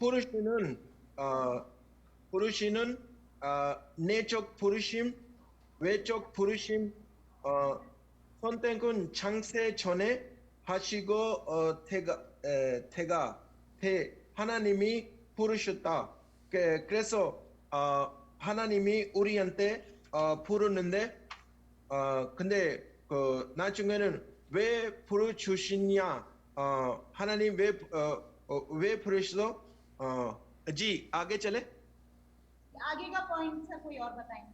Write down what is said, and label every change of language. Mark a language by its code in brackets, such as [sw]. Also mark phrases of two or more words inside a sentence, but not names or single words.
[ko] 부르시는 내적 부르심, 외적 부르심 선택은 창세 전에 하시고 하나님이 부르셨다. 그래서 하나님이 우리한테 부르는데 근데 그 나중에는 왜 부르주시냐 하나님 왜 부르셔서 [hi] जी आगे चले आगे का पॉइंट सर कोई और बताएंगे।